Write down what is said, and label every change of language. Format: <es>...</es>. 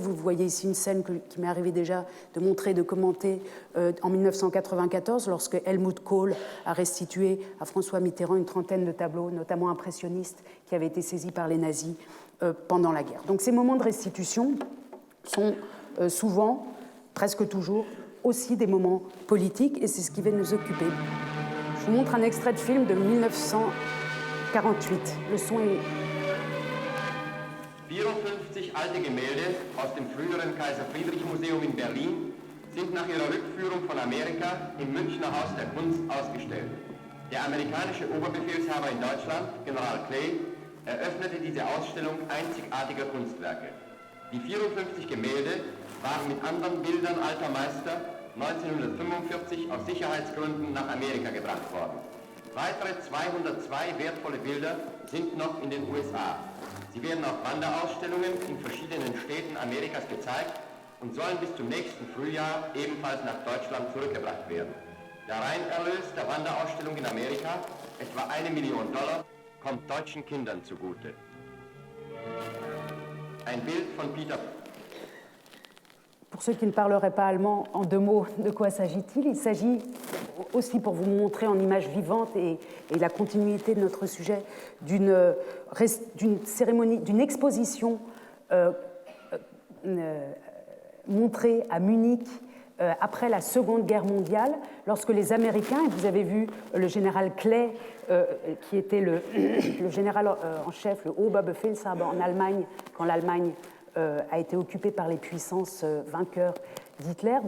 <fr>Vous voyez ici une scène qui m'est arrivé déjà de montrer, de commenter en 1994, lorsque Helmut Kohl a restitué à François Mitterrand une trentaine de tableaux, notamment impressionnistes, qui avaient été saisis par les nazis pendant la guerre. Donc ces moments de restitution sont souvent, presque toujours, aussi des moments politiques, et c'est ce qui va nous occuper Je vous montre un extrait de film de 1948. Le son est...</fr> <de>54 alte Gemälde aus dem früheren Kaiser-Friedrich-Museum in Berlin sind nach ihrer Rückführung von Amerika im Münchner Haus der Kunst ausgestellt. Der amerikanische Oberbefehlshaber in Deutschland, General Clay, eröffnete diese Ausstellung einzigartiger Kunstwerke. Die 54 Gemälde waren mit anderen Bildern alter Meister 1945 aus Sicherheitsgründen nach Amerika gebracht worden. Weitere 202 wertvolle Bilder sind noch in den USA. Sie werden auf Wanderausstellungen in verschiedenen Städten Amerikas gezeigt und sollen bis zum nächsten Frühjahr ebenfalls nach Deutschland zurückgebracht werden. Der Reinerlös der Wanderausstellung in Amerika, etwa $1 Million, kommt deutschen Kindern zugute. Ein Bild von Peter.</de> <fr>Pour ceux qui ne parleraient pas allemand, en 2 mots, de quoi s'agit-il? Il s'agit aussi, pour vous montrer en image vivante et la continuité de notre sujet, d'une cérémonie, d'une exposition montrée à Munich après la Seconde Guerre mondiale, lorsque les Américains, et vous avez vu le général Clay, qui était le général en chef, le Oberbefehlshaber en Allemagne, quand l'Allemagne a été occupée par les puissances vainqueurs d'Hitler.</fr>